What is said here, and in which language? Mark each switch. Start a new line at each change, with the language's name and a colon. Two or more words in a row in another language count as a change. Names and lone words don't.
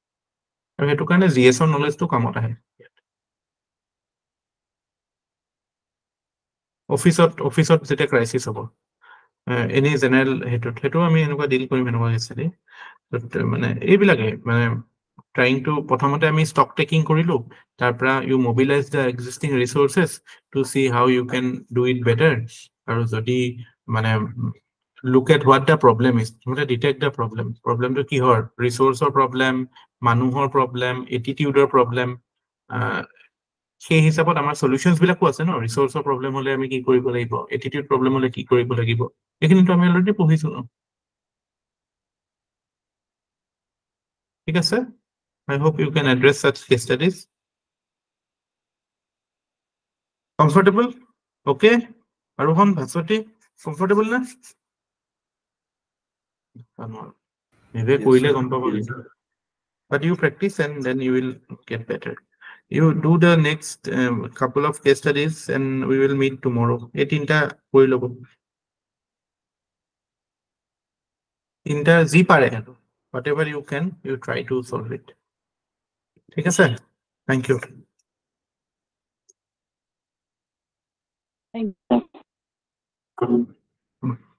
Assamese: আৰু সেইটো কাৰণে জিএছৰ নলেজটো কামত আহে। অফিচত যেতিয়া ক্ৰাইচিছ হ'ব,
English: any general
Assamese: সেইটো আমি এনেকুৱা ডিল কৰিম, এনেকুৱা হিচাপে মানে এইবিলাকে মানে
English: trying to,
Assamese: প্ৰথমতে আমি
English: stock taking
Assamese: কৰিলো, তাৰ পৰা
English: you mobilize the existing resources to see how you can do it better.
Assamese: আৰু যদি মানে
English: look at what the problem is,
Assamese: মানে
English: detect the problem
Assamese: কিহৰ, ৰিচোৰ্চৰ প্ৰব্লেম, মানুহৰ প্ৰব্লেম, এটিটিউডৰ প্ৰব্লেম। সেই হিচাপত আমাৰ সলিউশ্যনছ বিলাকো আছে ন, ৰিচোৰ্চৰ প্ৰব্লেম হলে আমি কি কৰিব লাগিব,
English: attitude problem
Assamese: হলে কি কৰিব লাগিব, এইখিনিতো আমি অলৰেডি পঢ়িছো ন। ঠিক আছে,
English: I hope you can address such case studies. Comfortable? Okay? Arohan, Bhaswati, comfortable na? Maybe Yes,
Assamese: koile
English: sir. comfortable. But you practice and then you will get better. You do the next couple of case studies and we will meet tomorrow.
Assamese: তিনটা কৈলোঁ। তিনটা যি পাৰে.
English: Whatever you can, you try to solve it.
Assamese: ঠিক আছে?
English: Thank you. Thank you.